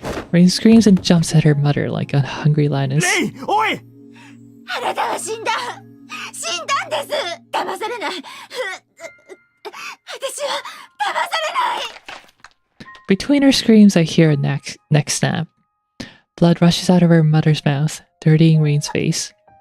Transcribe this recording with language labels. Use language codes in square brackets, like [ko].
[en] Rain screams and jumps at her mother like a hungry lioness. [ja] レイン、おい。あなたは死んだ。死んだんです。騙されない。私は騙されない。 [en] Between her screams, I hear a neck snap. Blood rushes out of her mother's mouth, dirtying Rain's face.